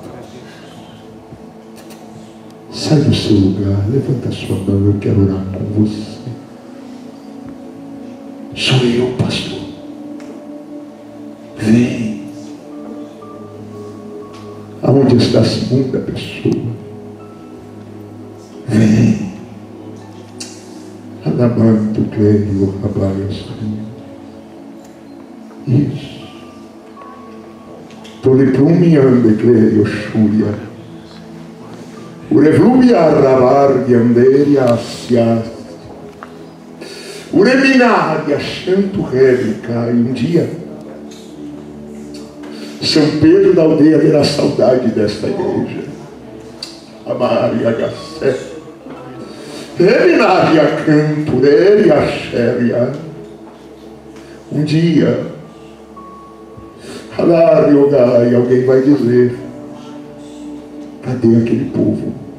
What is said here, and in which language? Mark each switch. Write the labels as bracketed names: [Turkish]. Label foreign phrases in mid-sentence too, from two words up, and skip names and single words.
[Portuguese] Sai do seu lugar, levanta a sua mão, eu quero orar com você. Sou eu, pastor. Vem. Aonde está a segunda pessoa? Vem. Adamanto, Cleio, Rabaias. Isso. Toliprumiande, Cleio, Xúria. Urevlumia, Rabar, Yanderia, Asias. Ureminária, Chanto, Réplica. E um dia, São Pedro da aldeia terá saudade desta igreja. A Maria Gacé. Reminária canto dele a xéria. Um dia, e alguém vai dizer: cadê aquele povo?